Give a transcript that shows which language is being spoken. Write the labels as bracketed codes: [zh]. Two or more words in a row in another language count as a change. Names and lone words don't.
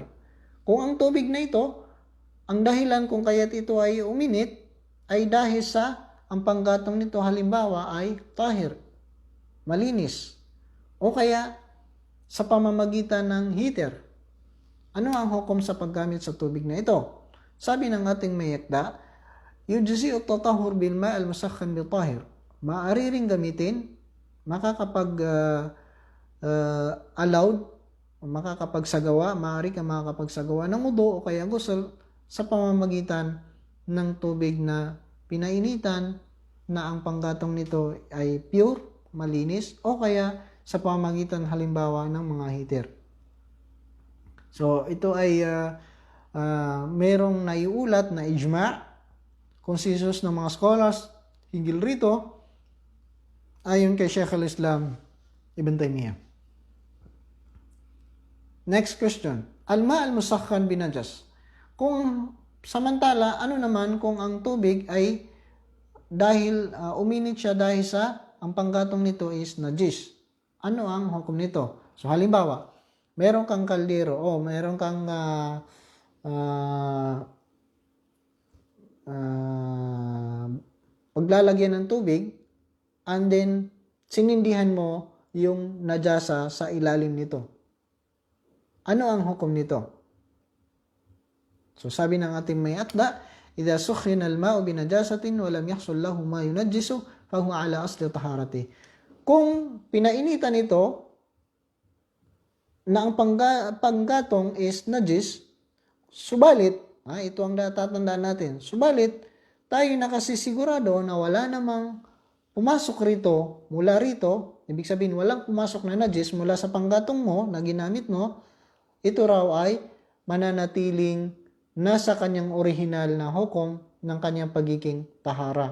[tl] Kung ang tubig na ito, ang dahilan kung kaya't ito ay uminit ay dahil sa ang panggatong nito halimbawa ay tahir, malinis, o kaya sa pamamagitan ng heater. Ano ang hukom sa paggamit sa tubig na ito? Sabi ng ating mayakda, [ar] يجزئ التطهر بالماء المسخن بطاهر. [tl] Maaari ring gamitin, allowed, maaari ka makakapagsagawa ng wudu o kaya ghusl sa pamamagitan ng tubig na pinainitan na ang panggatong nito ay pure, malinis, o kaya sa pamamagitan halimbawa ng mga heater. So ito ay merong naiulat na ijma' consensus ng mga scholars hinggil rito ayon kay Shaykh al-Islam Ibn Taymiyyah. [en] Next question. [ar] الماء المسخن بنجس. [tl] Kung samantala, ano naman kung ang tubig ay dahil uminit siya dahil sa ang panggatong nito is najis. Ano ang hukom nito? So halimbawa, meron kang kaldero o meron kang paglalagyan ng tubig [en] and then [tl] sinindihan mo yung najasa sa ilalim nito. Ano ang hukom nito? So sabi ng ating may atda, [ar] إذا سخن الماء بنجاسة ولم يحصل له ما ينجسه فهو على أصل طهارته. [tl] Kung pinainitan ito na ang panggatong is najis, subalit, ito ang tatandaan natin, subalit tayo nakasisigurado na wala namang pumasok rito, mula rito, ibig sabihin walang pumasok na najis mula sa panggatong mo na ginamit mo, ito raw ay mananatiling nasa kanyang orihinal na hukom ng kanyang pagiging tahara.